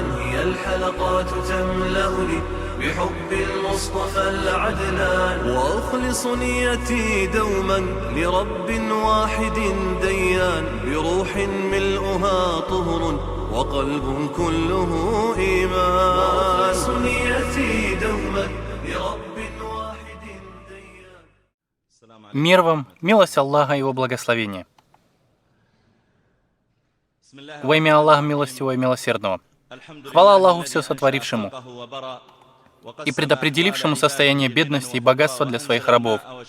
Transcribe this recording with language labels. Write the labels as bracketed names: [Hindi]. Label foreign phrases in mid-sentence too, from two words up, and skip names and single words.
[Arabic] هي الحلقات تملأني بحب المصطفى العدنان، وأخلص نيتي دوما لرب واحد ديان، بروح ملؤها طهر وقلب كله إيمان. وأخلص نيتي دوما لرب واحد ديان. [Russian] Мир вам, милость Аллаха и Его благословение. Во имя Аллаха Милостивого и Милосердного. Хвала Аллаху Все Сотворившему и предопределившему состояние бедности и богатства для своих рабов.